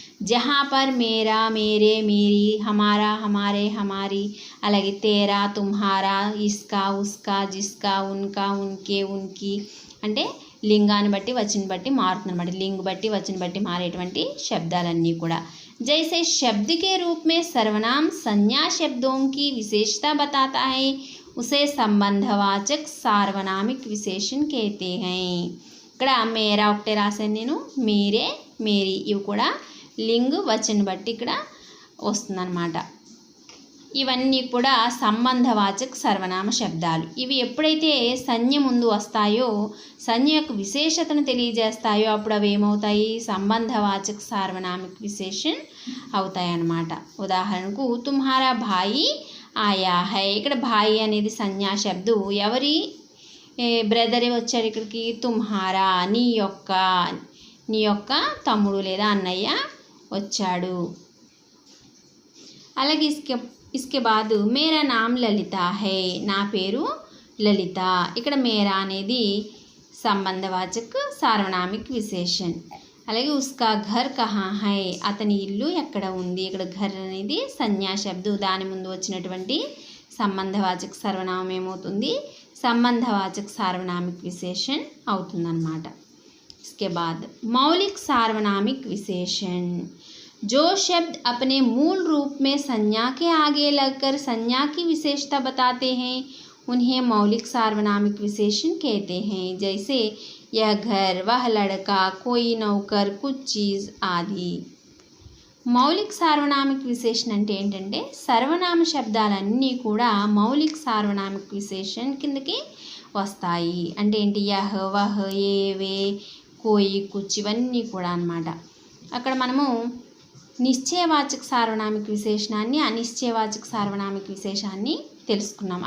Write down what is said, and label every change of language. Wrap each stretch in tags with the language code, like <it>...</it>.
<te>జహా per మేరా, మేరే, Mary, హమారా, హమారే, హమారీ, అలాగే తేరా, తుమ్హారా, ఇస్కా, ఉస్కా, జిస్కా, ఉన్కా, ఉన్కే, ఉన్కి అంటే లింగాన్ని బట్టి వచనం బట్టి మారుతుందన్నమాట, లింగ్ బట్టి వచనం బట్టి మారేటువంటి శబ్దాలన్నీ కూడా।</te> <hi>जैसे शब्द के रूप में सर्वनाम संज्ञा शब्दों की विशेषता बताता है उसे संबंधवाचक सार्वनामिक विशेषण कहते हैं।</hi> <te>ఇక్కడ మేరా ఒకటే రాశాను నేను, మేరే, మేరీ ఇవి కూడా లింగ్ వచనం బట్టి ఇక్కడ వస్తుందన్నమాట। ఇవన్నీ కూడా సంబంధవాచక సర్వనామ శబ్దాలు, ఇవి ఎప్పుడైతే సంజ్ఞ ముందు వస్తాయో సంజ్ఞ యొక్క విశేషతను తెలియజేస్తాయో అప్పుడు అవి ఏమవుతాయి, సంబంధవాచక సార్వనామిక విశేషణ అవుతాయి అన్నమాట। ఉదాహరణకు</te> <hi>తుమ్హారా భాయి ఆయా హై,</hi> <te>ఇక్కడ భాయి అనేది సంజ్ఞా శబ్దం, ఎవరి బ్రదర్ వచ్చారు ఇక్కడికి, తుమ్హారా నీ యొక్క తమ్ముడు లేదా అన్నయ్య వచ్చాడు। అలాగే</te> <hi>इसके बाद मेरा नाम ललिता है,</hi> <te>నా పేరు లలిత. ఇక్కడ మేరా అనేది సంబంధవాచక సార్వనామిక్ విశేషణ్.</te> <hi>అలాగే ఉస్కా ఘర్ కహా హై,</hi> <te>అతని ఇల్లు ఎక్కడ ఉంది. ఇక్కడ ఘర్ అనేది సంజ్ఞా శబ్దం, దాని ముందు వచ్చినటువంటి సంబంధవాచక సర్వనామం ఏమవుతుంది, సంబంధవాచక సార్వనామిక్ విశేషణ్ అవుతుందన్నమాట.</te> <hi>इसके बाद मौलिक सार्वनामिक विशेषण, जो शब्द अपने मूल रूप में संज्ञा के आगे लगकर संज्ञा की विशेषता बताते हैं उन्हें मौलिक सार्वनामिक विशेषण कहते हैं. जैसे यह घर, वह लड़का, कोई नौकर, कुछ चीज़ आदि.</hi> <te>మౌలిక సార్వనామిక విశేషణ అంటే ఏంటంటే సర్వనామ శబ్దాలన్నీ కూడా మౌలిక సార్వనామిక విశేషణ కిందకి వస్తాయి. అంటే ఏంటి, యహ్, వహ్, ఏ, వే, కోయి, కుచ్ ఇవన్నీ కూడా అన్నమాట. అక్కడ మనము నిశ్చయవాచక సార్వనామిక విశేషణాన్ని, అనిశ్చయవాచక సార్వనామిక విశేషాన్ని తెలుసుకున్నాం.</te>